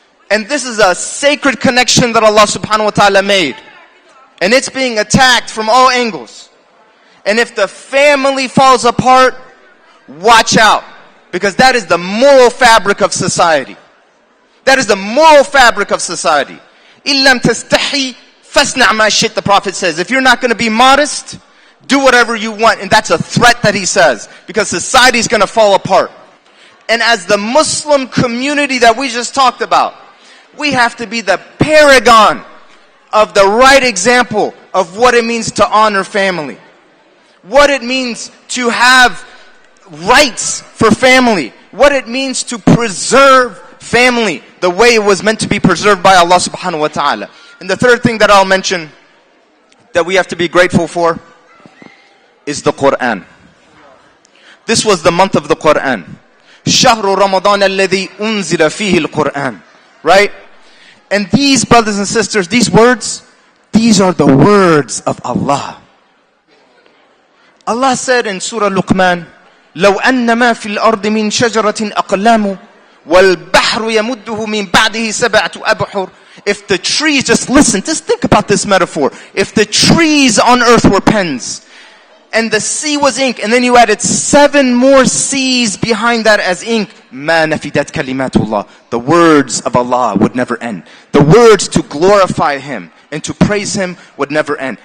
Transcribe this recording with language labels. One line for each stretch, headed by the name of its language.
English: And this is a sacred connection that Allah subhanahu wa ta'ala made. And it's being attacked from all angles. And if the family falls apart, watch out. Because that is the moral fabric of society. That is the moral fabric of society.
Arabic: إِلَّمْ تَسْتَحِي فَاسْنَعْ مَا شِئْتَ,
English: the Prophet says. If you're not going to be modest, do whatever you want. And that's a threat that he says. Because society is going to fall apart. And as the Muslim community that we just talked about, we have to be the paragon of the right example of what it means to honor family. What it means to have rights for family. What it means to preserve family the way it was meant to be preserved by Allah subhanahu wa ta'ala. And the third thing that I'll mention that we have to be grateful for is the Quran. This was the month of the Quran.
Arabic: شهر رمضان الذي أنزل فيه القرآن.
English: Right? And these brothers and sisters, these words, these are the words of Allah. Allah said in Surah Luqman,
Arabic: لو أن ما في الأرض من شجرة أقلام والبحر يمده من بعده سبعة أبحر.
English: If the trees, just listen, just think about this metaphor. If the trees on earth were pens, and the sea was ink, and then you added 7 more seas behind that as ink,
Arabic: ما نفدت كلمات الله.
English: The words of Allah would never end. The words to glorify Him and to praise Him would never end.